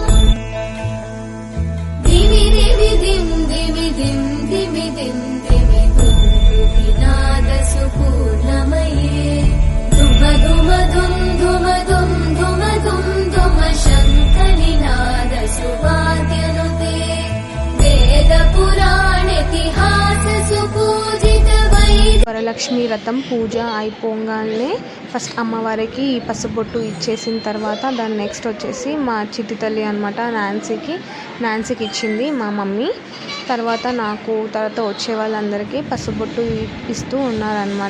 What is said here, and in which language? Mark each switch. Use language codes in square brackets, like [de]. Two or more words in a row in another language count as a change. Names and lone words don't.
[sa] दिवि दिवि दिं दिवि दिं दिवि दिं दिवि दुन्दुभिनाद सुपूर्णमये धुम धुम धुम धुम धुम धुम धुम धुम शङ्खनिनाद सुवाद्यनुते वेद पुराणेतिहास सुपूजित [te] వరలక్ష్మి వ్రతం పూజ అయిపోగానే ఫస్ట్ అమ్మవారికి పసుబొట్టు ఇచ్చేసిన తర్వాత దాని నెక్స్ట్ వచ్చేసి మా చిట్టి తల్లి అనమాట నాన్సీకి ఇచ్చింది మా మమ్మీ. తర్వాత తర్వాత వచ్చే వాళ్ళందరికీ పసుబొట్టు ఇస్తూ ఉన్నారనమాట.